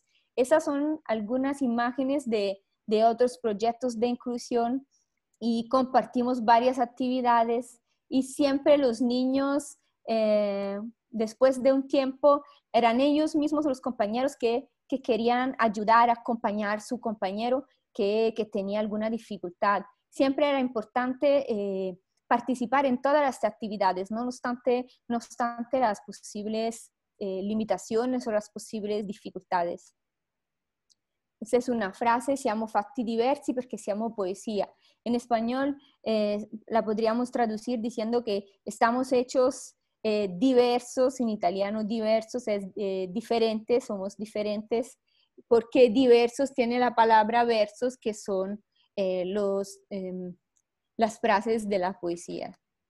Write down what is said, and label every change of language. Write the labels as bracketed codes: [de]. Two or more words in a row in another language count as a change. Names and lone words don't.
[es] Esas son algunas imágenes de otros proyectos de inclusión, y compartimos varias actividades, y siempre los niños, después de un tiempo, eran ellos mismos los compañeros que querían ayudar a acompañar a su compañero que tenía alguna dificultad. Siempre era importante participar en todas las actividades, no obstante las posibles limitaciones o las posibles dificultades. Esa es una frase: [it] siamo fatti diversi perché siamo poesía. [es] En español la podríamos traducir diciendo que estamos hechos diversos, en italiano diversos es diferentes, somos diferentes, porque diversos tiene la palabra versos, que son las frases de la poesía.